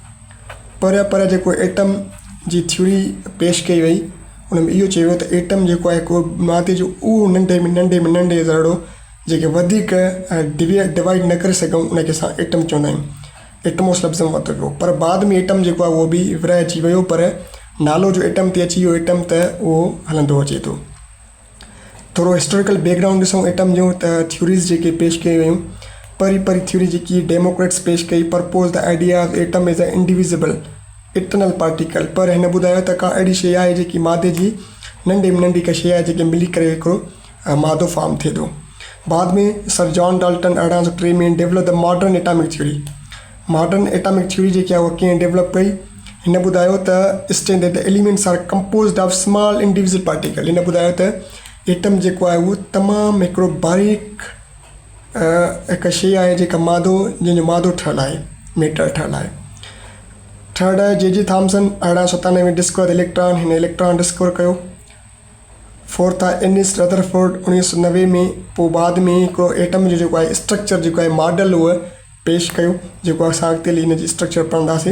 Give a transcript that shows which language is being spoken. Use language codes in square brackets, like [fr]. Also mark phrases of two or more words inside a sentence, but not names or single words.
[sd] पर जेको एटम जी थ्योरी पेश कई वई उन में इहो चयो वियो त एटम जेको आहे को मादे जो उहो नंढे ज़रड़ो जेके वधीक डिवाइड न करे सघूं उनखे असां एटम चवंदा आहियूं। एटमोस लफ़्ज़ में वरितो वियो, पर बाद में एटम जेको आहे उहो बि विरहाइजी वियो, पर नालो जो एटम ते अची वियो एटम त उहो हलंदो अचे थो। थोरो [en] historical background [sd] ॾिसूं एटम जो, त थ्योरीज़ जेके पेश कई वियूं, परी थ्योरी जेकी डेमोक्रेट्स पेश कई, [en] purpose the idea of atom is a indivisible eternal particle. [sd] पर हिन ॿुधायो त का अहिड़ी शइ आहे जेकी मादे जी नंढी में नंढी का शइ आहे जेके मिली करे हिकिड़ो मादो फॉर्म थिए थो। बाद में [en] सर जॉन डाल्टन 1803 में develop the modern atomic theory. modern atomic theory [sd] जेकी आहे उहा कीअं [en] डेवलप [sd] कई, हिन ॿुधायो त [en] state the elements are composed of small individual particle. [sd] हिन ॿुधायो त एटम जेको आहे उहो तमामु हिकिड़ो बारीक हिकु शइ आहे जेका मादो जंहिंजो मादो ठहियलु आहे, मैटर ठहियलु आहे। थर्ड आहे जे थॉमसन 1897 में [en] discover electron, [sd] हिन इलेक्ट्रॉन डिस्कवर कयो। फोर्थ आहे एनिस रदरफोर्ड 1990 में, पोइ बाद में हिकिड़ो एटम जो जेको आहे स्ट्रक्चर जेको आहे मॉडल उहो पेश कयो, जेको असां अॻिते हिन जी स्ट्रक्चर पढ़ंदासीं।